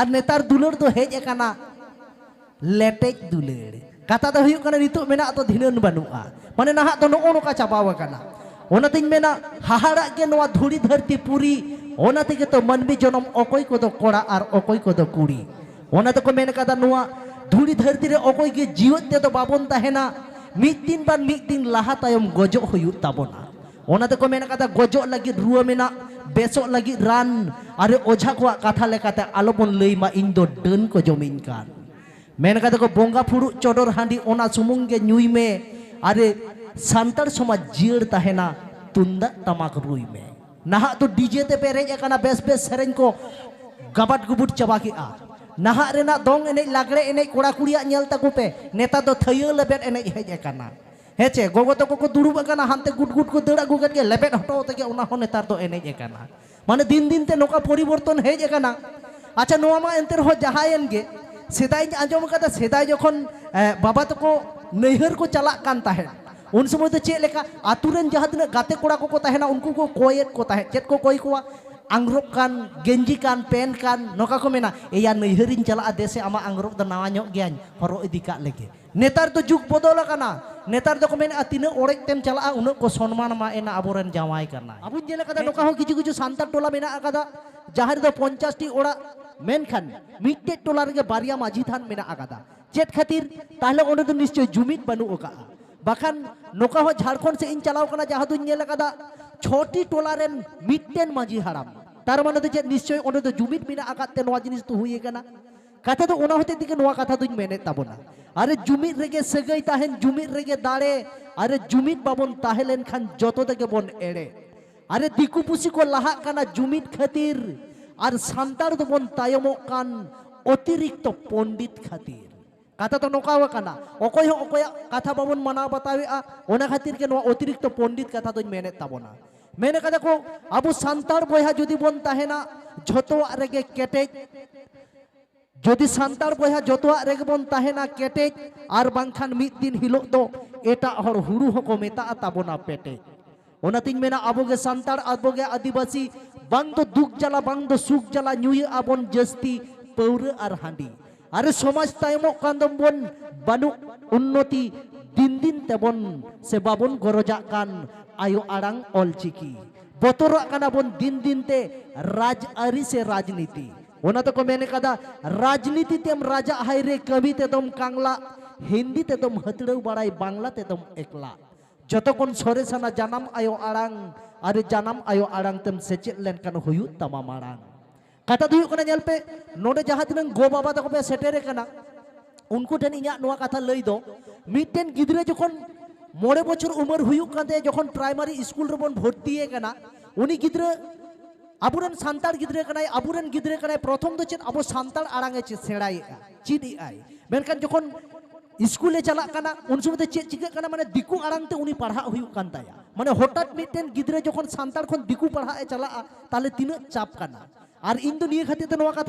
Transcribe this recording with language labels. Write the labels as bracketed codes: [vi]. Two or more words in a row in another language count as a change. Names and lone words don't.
[sat] नेतार दुलर दो हेज काना लेटेज दुलर कथा तो हुयुग काना नितो मेना तो धिनन बनुआ माने नाहा तो नो नोका चाबाव काना ओना तिन मेना हाहाड़ा के नोआ धुड़ी धरती पूरी ओना तेगे तो मनमी जनम अकोय को दो कोड़ा और अकोय को दो कुड़ी ओना तो को मेन कदा नुआ धूड़ी धरती रे अकोय के जीवन ते तो बाबन ताहेना मिद दिन लाहा तायम गजो हुयु ताबोना ओना तो को मेन कदा गजो लगी रुआ मेना बेसो लगी रान अरे ओझा को कथा लेकाते आलोबन लैमा इन दो डन को जमिन कान मेन कदा को बोंगा फुरु चोडोर हांडी ओना सुमुंगे न्यूई में अरे सांतार समाज जीड़ ताहेना तुंदा तमाक रुई में नहा तो डीजे ते पेरेज एकाना बेस बेस सेरेन को गबट गुबुट चबा की आ नहा रेना दोंग एने लागड़े एने कोड़ा कुड़िया नेल ताकू पे नेता दो थयो लेबेट एने हेज एकाना हेचे गोगो तो को दुरुब एकाना हानते गुट गुट को दड़ अगु के लेबेट हटो तके ओना हो नेतार दो एने एकाना माने दिन दिन ते नोका परिवर्तन हेज एकाना अच्छा नोआ मा एंते हो जहायन गे सेदाय आंजम कदा सेदाय जखन बाबा तको नैहर को चला कान ताहे उन समय तो चेक लेका आतुरन जहाँ तिना गाते कोड़ा को ताहेना उनको को कोयेत को ताहे चेत को कोई को आंग्रोब कान गेंजी कान पेन कान नोका को मेना एया नैहरिन चला देसे आमा आंग्रोब द नावा ᱧᱚᱜ ᱜᱮᱭᱟᱧ हरो इदी का लेगे नेतार तो जुग बदल काना नेतार तो को मेना तिना ओड़ेक तेम चला उन को सम्मान मा एना आबोरेन जावाय करना आबुन जेले कदा नोका हो किछु किछु सांतार टोला मेना आकादा जहां रे 50 टी ओड़ा मेनखान मिट्टे टोला रे बारिया माझी थान मेना आकादा चेत खातिर ताहले ओंडे तो निश्चय जुमिद बानु ओका बाखान नोका हो झारखंड से इन चलाव कना जहां दुन नेल कदा छोटी टोला रेन मिट्टेन माझी हाराम तार माने तो निश्चय ओंडे तो जुमिद मिना आकाते नोआ जिनिस तो हुई कना कथा तो ओना होते दिके नोआ कथा दुन मेने ताबोना अरे जुमिद रेगे सगई ताहेन जुमिद रेगे दाड़े अरे जुमिद बाबन ताहेलेन खान जतो तके बोन एड़े अरे दिकु पुसी को लाहा कना जुमिद खातिर और सांतार दो बोन तायमो कान अतिरिक्त पंडित खातिर कथा तो नोका काना अकोय हो अकोय कथा बाबन मना बतावे ओना खातिर के नो अतिरिक्त पंडित कथा तो मेने ताबोना मेने कदा को अबो सांतार बयहा जदि बोन ताहेना झतो रेगे केटेज जदि सांतार बयहा जतो रेगे बोन ताहेना केटेज और बांखान मिद दिन हिलो दो एटा हर हुरु हको मेता ताबोना पेटे ओना तिन मेना अबोगे सांतार अबोगे आदिवासी बांग तो दुख जला बांग तो सुख जला न्यूय आबोन जस्ती पौर और हांडी अरे समाज तायमो कांदम बोन बानु उन्नति दिन दिन तेबन से बाबन गरजा कान आयो आड़ांग ऑलचिकी बतोरा काना बोन दिन दिन ते राजआरी से राजनीति ओना तो को मेने कदा राजनीति तेम राजा हायरे कवि ते दम कांगला हिंदी ते दम हतड़ौ बाड़ाई बांग्ला ते दम एकला जतकोन सरेसाना जानम आयो आड़ांग अरे जानम आयो आड़ांग तेम सेचेत लेन कान हुयु तमा माड़ांग कथा दुयु कना नेल पे नोडे जहां तिनंग गो बाबा तको पे सेटेरे कना उनको ठेन इᱧᱟ नोआ कथा लई दो मिटेन गिद्रे जखन 9 बछर उमर हुयु काते जखन प्राइमरी स्कूल रेबन भर्ती कना उनी गिद्रे आबुरेन सांतार गिद्रे कनाय आबुरेन गिद्रे कनाय प्रथम दो चेत आबो सांतार आड़ांगे सेड़ाय चिदी आय मेनखान जखन स्कूले चला कना उन समय चेक चिका कना माने दिकु आड़ांगते उनी पढ़ा हुयु कान ताया माने हठात मिटेन गिद्रे जखन सांतार खन दिकु पढ़ा चला ताले तिना चाप कना और इन तो निये खातिर नोआ कथा